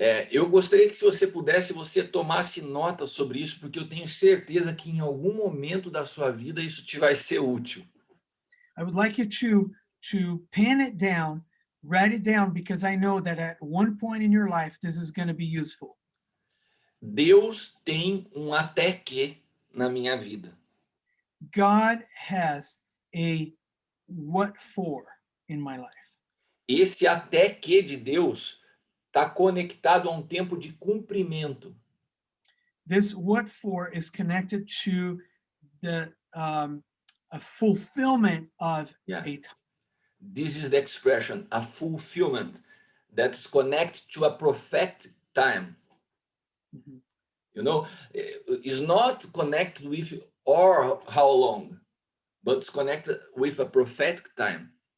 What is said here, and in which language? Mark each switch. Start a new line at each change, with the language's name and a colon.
Portuguese: Eu gostaria que, se você pudesse, você tomasse nota sobre isso, porque eu tenho certeza que em algum momento da sua vida isso te vai ser útil.
English: I would like you to pen it down, write it down, because I know that at one point in your life this is going to be useful.
Portuguese: Deus tem um até que na minha vida.
English: God has a what for in my life.
Portuguese: Esse até que de Deus está conectado a um tempo de cumprimento.
English: This what for is connected to the a fulfillment of Yeah. a time. This is the expression, a fulfillment that's connected to a prophetic time. Mhm. You know, it's not connected with or how long, but it's connected with a prophetic time.